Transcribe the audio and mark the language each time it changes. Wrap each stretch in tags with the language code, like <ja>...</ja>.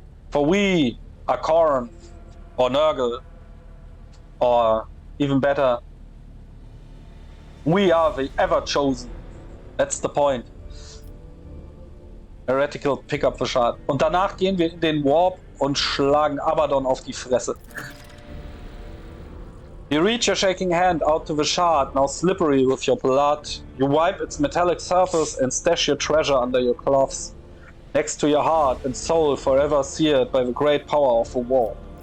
<en>For we are Korn, or Nurgle, or even better, we are the ever-chosen. That's the point. Heretical, pick up the shard.</en> <de>Und danach gehen wir in den Warp und schlagen Abaddon auf die Fresse.</de> <en>You reach your shaking hand out to the shard, now slippery with your blood. You wipe its metallic surface and stash your treasure under your cloths, next to your heart and soul forever seared by the great power of the war.</en>